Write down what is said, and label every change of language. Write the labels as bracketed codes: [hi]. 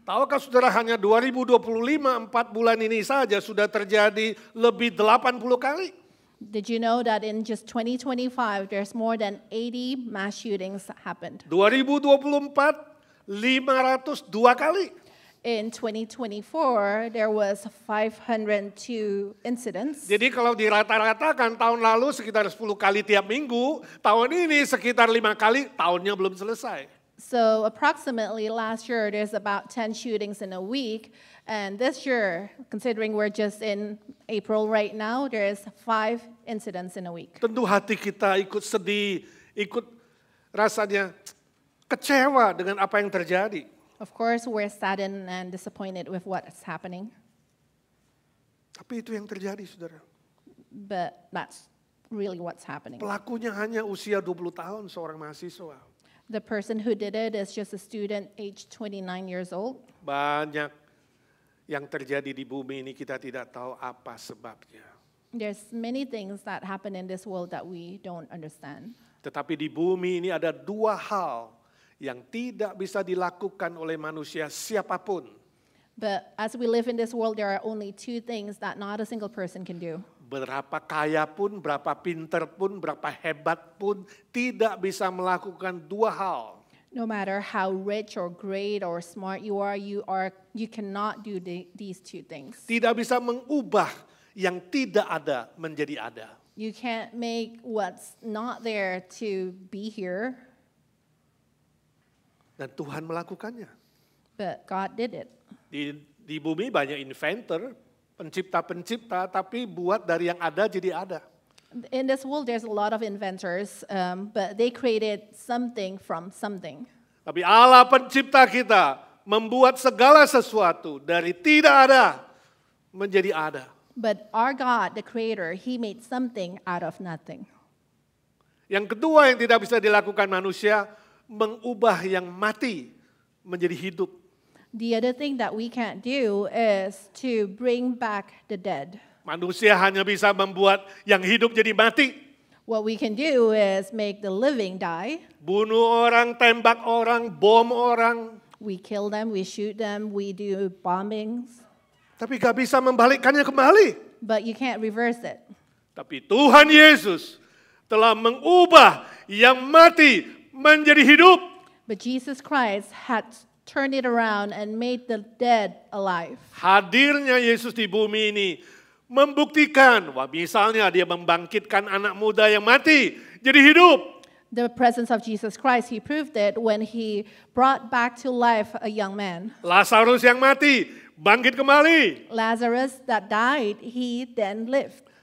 [id] Tahukah saudara hanya 2025, 4 bulan ini saja sudah terjadi lebih 80 kali. [en] Did you know that in just 2025, there's more than 80 mass shootings happened? [id] 2024, 502 kali. [en] In 2024, there was 502 incidents. [id] Jadi kalau dirata-ratakan tahun lalu sekitar 10 kali tiap minggu, tahun ini sekitar 5 kali, tahunnya belum selesai. [en] So approximately last year, there's about 10 shootings in a week. And this year, considering we're just in April right now, there's 5 incidents in a week. [id] Tentu hati kita ikut sedih, ikut rasanya kecewa dengan apa yang terjadi. [en] Of course, we're saddened and disappointed with what's happening. [id] Tapi itu yang terjadi, saudara. [en] But that's really what's happening. [id] Pelakunya hanya usia 20 tahun, seorang mahasiswa. [en] The person who did it is just a student aged 29 years old. [id] Banyak yang terjadi di bumi ini kita tidak tahu apa sebabnya. [en] There's many things that happen in this world that we don't understand. [id] Tetapi di bumi ini ada 2 hal yang tidak bisa dilakukan oleh manusia siapapun. [en] But as we live in this world, there are only 2 things that not a single person can do. [id] Berapa kaya pun, berapa pinter pun, berapa hebat pun tidak bisa melakukan 2 hal. [en] No matter how rich or great or smart you cannot do these 2 things. [id] Tidak bisa mengubah yang tidak ada menjadi ada. [en] You can't make what's not there to be here, [id] Dan Tuhan melakukannya. [en] but God did it. [id] Di bumi banyak inventor, pencipta-pencipta, tapi buat dari yang ada jadi ada. [en] In this world, there's a lot of inventors, but they created something from something. [id] Tapi Allah pencipta kita membuat segala sesuatu dari tidak ada menjadi ada. [en] But our God, the Creator, He made something out of nothing. [id] Yang kedua yang tidak bisa dilakukan manusia, mengubah yang mati menjadi hidup. [en] The other thing that we can't do is to bring back the dead. [id] Manusia hanya bisa membuat yang hidup jadi mati. [en] What we can do is make the living die. [id] Bunuh orang, tembak orang, bom orang. [en] We kill them, we shoot them, we do bombings, [id] Tapi gak bisa membalikkannya kembali. [en] but you can't reverse it. [id] Tapi Tuhan Yesus telah mengubah yang mati menjadi hidup. [en] But Jesus Christ had turned it around and made the dead alive. [id] Hadirnya Yesus di bumi ini membuktikan, wah misalnya dia membangkitkan anak muda yang mati jadi hidup. [en] The presence of Jesus Christ, He proved it when He brought back to life a young man. [id] Lazarus yang mati bangkit kembali. [en] Lazarus that died, he then lived.